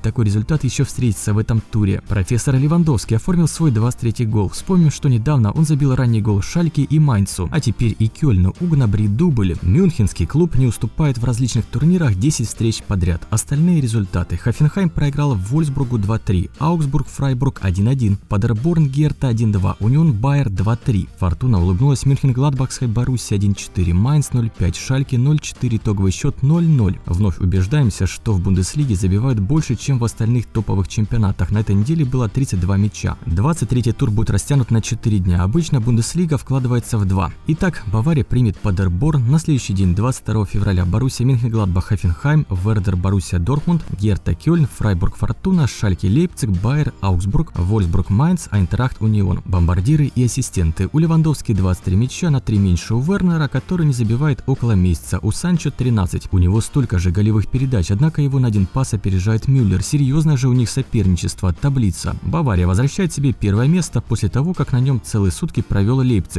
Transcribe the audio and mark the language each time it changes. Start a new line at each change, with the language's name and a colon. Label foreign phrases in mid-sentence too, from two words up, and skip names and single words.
Russian: Такой результат еще встретится в этом туре. Профессор Левандовский оформил свой 23-й гол. Вспомним, что недавно он забил ранний гол Шальке и Майнцу, а теперь и Кёльну угнабрит дубль. Мюнхенский клуб не уступает в различных турнирах 10 встреч подряд. Остальные результаты: Хофенхайм проиграл Вольсбургу 2-3, Аугсбург Фрайбург 1-1, Падерборн Герта 1-2, Унион Байер 2-3. Фортуна улыбнулась Мюнхенгладбахской Боруссии 1-4, Майнц 0-5, Шальке 0-4, итоговый счет 0-0. Вновь убеждаемся, что в Бундеслиге забивают больше, чем в остальных топовых чемпионатах. На этой неделе было 32 мяча. 23-й тур будет растянут на 4 дня. Обычно Бундеслига вкладывается в 2. Итак, Бавария примет Падерборн. На следующий день, 22 февраля, Боруссия Мюнхенгладбах Хофенхайм, Вердер Боруссия Дортмунд, Герта Кёльн, Фрайбург Фортуна, Шальке Лейпциг, Байер Аугсбург, Вольсбург Майнц, Айнтрахт Унион. Бомбардиры и ассистенты: у Левандовски 23 мяча, на 3 меньше у Вернера, который не забивает около месяца, у Санчо 13. У него столько же голевых передач, однако его на один пас опережает Мюллер. Серьезное же у них соперничество. Таблица. Бавария возвращает себе первое место после того, как на нем целые сутки провел Лейпциг.